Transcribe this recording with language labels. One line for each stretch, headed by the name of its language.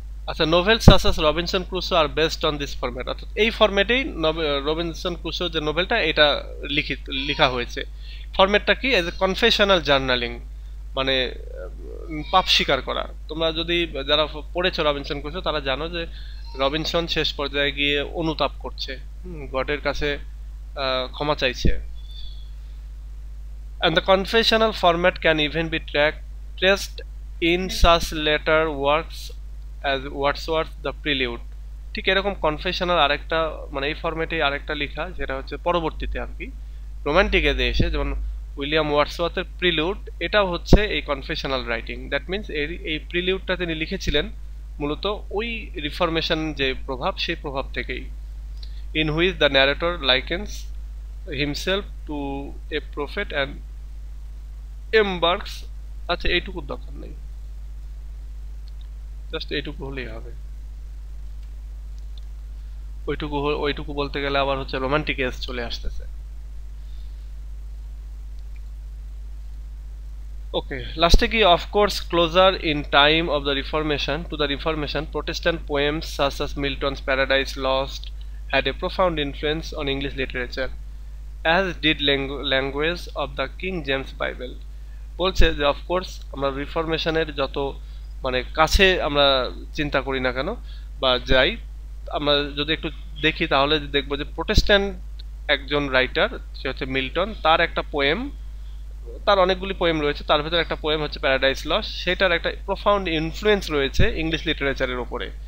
Bangla: আচ্ছা,
English: novels such as Robinson Crusoe are based on this format,
Bangla: অর্থাৎ এই ফরম্যাটেই Robinson Crusoe যে নোভেলটা এটা লেখা হয়েছে। ফরম্যাটটা কি?
English: as a confessional journaling,
Bangla: মানে পাপ স্বীকার করা। তোমরা যদি যারা পড়েছো রবিনসন ক্রুসো তারা জানো যে রবিনসন শেষ পর্যায়ে গিয়ে অনুতাপ করছে, গডের কাছে ক্ষমা চাইছে।
English: And the confessional format can even be traced in such later works as Wordsworth the Prelude.
Bangla: ঠিক এরকম কনফেশনাল আরেকটা মানে এই ফরম্যাটে আরেকটা লেখা যেটা হচ্ছে পরবর্তীতে আর কি রোমান্টিকে এসে যেমন উইলিয়াম ওয়ার্ডসওয়ার্থের প্রিলিউড, এটাও হচ্ছে এই কনফেশনাল রাইটিং।
English: that means
Bangla: এই প্রিলিউডটা তিনি লিখেছিলেন মূলত ওই রিফরমেশন যে প্রভাব সেই প্রভাব থেকেই।
English: In which the narrator likens himself to a prophet and embarks.
Bangla: আচ্ছা এইটুকুর দরকার নেই, জাস্ট এইটুকু হলেই হবে। ওইটুকু বলতে গেলে আবার হচ্ছে রোমান্টিক এজ চলে আসতেছে।
English: Okay, last key, of course, closer in time of the Reformation to the Reformation, Protestant poems such as Milton's Paradise Lost had a profound influence on English literature, as did language of the King James Bible.
Bangla: বলছে যে of course আমরা রিফরমেশনের যত মানে কাছে আমরা চিন্তা করি না কেন বা যাই, আমরা যদি একটু দেখি তাহলে দেখবো যে প্রোটেস্ট্যান্ট একজন রাইটার সে হচ্ছে মিল্টন, তার একটা পোয়েম, তার অনেকগুলি পোয়েম রয়েছে, তার ভিতরে একটা পোয়েম হচ্ছে প্যারাডাইস লস্ট, সেটার একটা প্রফাউন্ড ইনফ্লুয়েন্স রয়েছে ইংলিশ লিটারেচারের ওপরে।